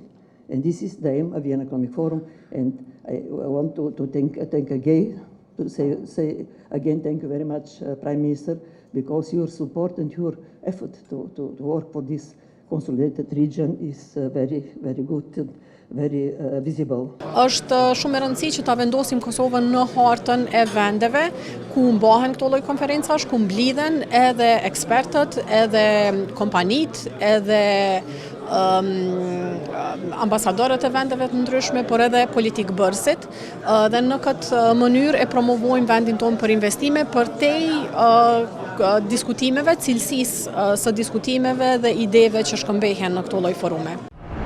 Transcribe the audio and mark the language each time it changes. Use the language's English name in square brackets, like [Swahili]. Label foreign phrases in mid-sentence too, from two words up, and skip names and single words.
[English] And this is the aim of the Vienna Economic Forum. And I want to thank again, to say again, thank you very much, Prime Minister, because your support and your effort to work for this consolidated region is very, very good, very visible. [Albanian] Është shumë e rëndësishme që ta vendosim Kosovën në hartën e vendeve ku mbahen këto lloj konferencash, ku mblidhen edhe ekspertët, edhe kompanitë, edhe ambasadorët e vendeve të ndryshme, por edhe politikbërësit, dhe në këtë mënyrë e promovojmë vendin tonë për investime përtej diskutimeve, cilësisë së diskutimeve dhe ideve që shkëmbehen në këto lloj forume.